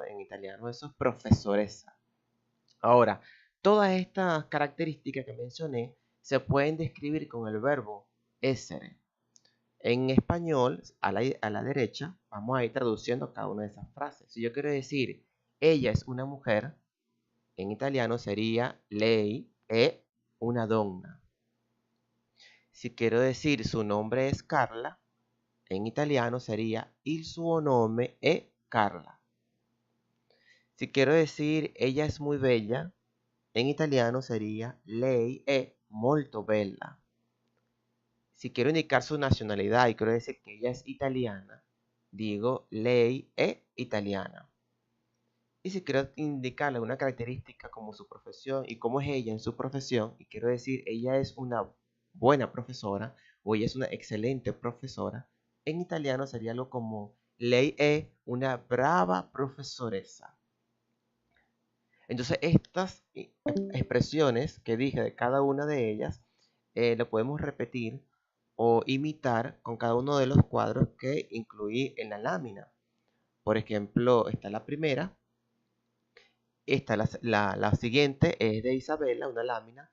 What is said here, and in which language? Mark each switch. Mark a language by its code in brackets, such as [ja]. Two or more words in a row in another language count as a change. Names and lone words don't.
[es] En italiano eso es profesoressa. Ahora, todas estas características que mencioné se pueden describir con el verbo essere. En español, a la derecha, vamos a ir traduciendo cada una de esas frases. Si yo quiero decir, ella es una mujer, en italiano sería [it] lei è una donna. [es] Si quiero decir su nombre es Carla, en italiano sería [it] il suo nome è Carla. [es] Si quiero decir ella es muy bella, en italiano sería [it] lei è molto bella. [es] Si quiero indicar su nacionalidad y quiero decir que ella es italiana, digo [it] lei è italiana. [es] Y si quiero indicarle una característica como su profesión y cómo es ella en su profesión, y quiero decir, ella es una buena profesora o ella es una excelente profesora, en italiano sería algo como [it] lei è una brava professoressa. [es] Entonces, estas expresiones que dije de cada una de ellas, lo podemos repetir o imitar con cada uno de los cuadros que incluí en la lámina. Por ejemplo, está la primera, esta la siguiente es de Isabela, una lámina.